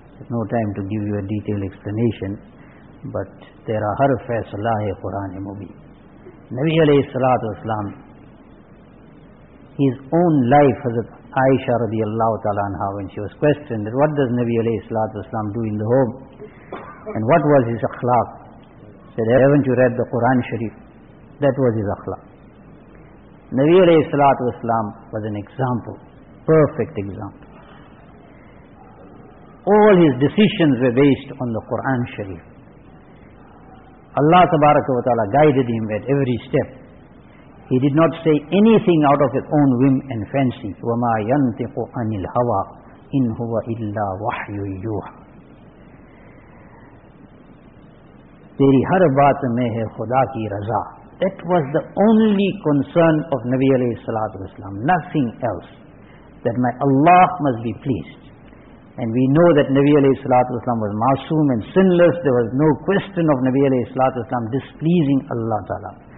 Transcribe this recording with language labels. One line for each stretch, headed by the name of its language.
English: no time to give you a detail explanation, but
Urdu: تیرا ہر فیصلہ ہے قرآن مبین.
English: نبی علیہ الصلوۃ والسلام، ہز اون لائف، حضرت عائشہ رضی اللہ تعالیٰ عنہا، when she was questioned that what does Nabi alayhi salatu wasalam do in the home and what was his akhlaq, said, haven't you read the Quran Sharif? That was his akhlaq. Nabi alayhi salatu wasalam was an example, perfect example. All his decisions were based on the Quran Sharif. Allah tabaraka wa ta'ala guided him at every step. He did not say anything out of his own whim and fancy.
Arabic: وَمَا يَنْتِقُ عَنِ الْهَوَىٰ إِنْ هُوَ إِلَّا وَحْيُ يُوحَىٰ.
Urdu: تیری ہر بات میں ہے خدا کی رضا.
English: That was the only concern of Nabi alayhi salatu wasalam. Nothing else. That my Allah must be pleased. And we know that Nabi alayhi salatu wasalam was masoom and sinless. There was no question of Nabi alayhi salatu wasalam displeasing Allah ta'ala.